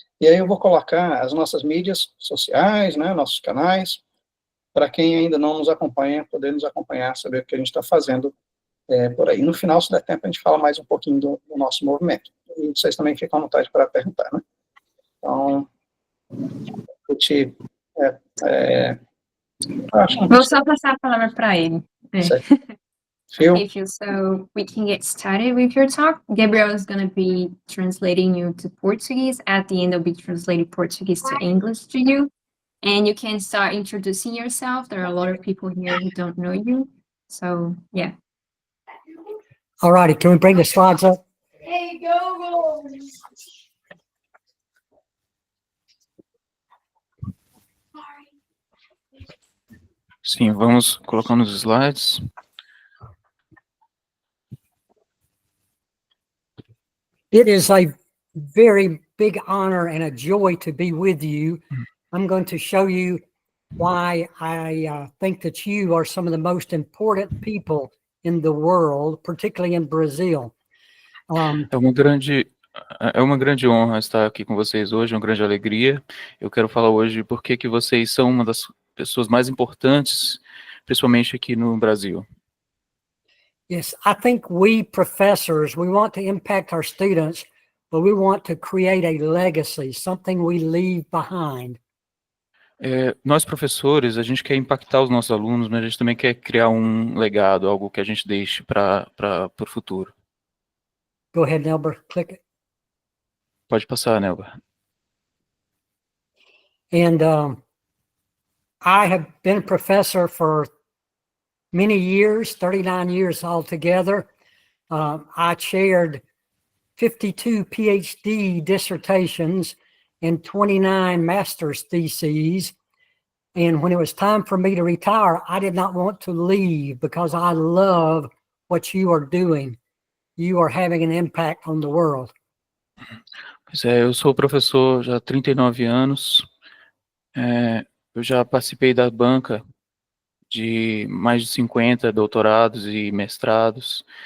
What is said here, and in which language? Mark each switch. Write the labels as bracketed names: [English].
[Portuguese] E aí eu vou colocar as nossas mídias sociais, né, nossos canais, para quem ainda não nos acompanha, poder nos acompanhar, saber o que a gente está fazendo por aí. No final, se der tempo, a gente fala mais um pouquinho do nosso movimento. E vocês também ficam à vontade para perguntar, né? Então, vou só passar a palavra para ele. Phil. [English] Okay, Phil, so we can get started with your talk. Gabriel is going to be translating you to Portuguese. At the end, I'll be translating Portuguese to English to you. And you can start introducing yourself. There are a lot of people here who don't know you. So, yeah. All righty, can we bring the slides up? Hey, go! [Portuguese] Sim, vamos colocando os slides. [English] It is a very big honor and a joy to be with you. I'm going to show you why I think that you are some of the most important people in the world, particularly in Brazil. [Portuguese] É uma grande honra estar aqui com vocês hoje, é uma grande alegria. Eu quero falar hoje por que vocês são uma das pessoas mais importantes, principalmente aqui no Brasil. [English] Yes, I think we professors, we want to impact our students, but we want to create a legacy, something we leave behind. [Portuguese] Nós professores, a gente quer impactar os nossos alunos, mas a gente também quer criar um legado, algo que a gente deixe para o futuro. [English] Go ahead, Nelber, click it. [Portuguese] Pode passar, Nelber. [English] And I have been a professor for many years, 39 years altogether. I chaired 52 PhD dissertations and 29 master's theses. And when it was time for me to retire, I did not want to leave because I love what you are doing. You are having an impact on the world. [Portuguese] Pois é, eu sou professor já há 39 anos. Eu já participei da banca de mais de 50 doutorados e mestrados.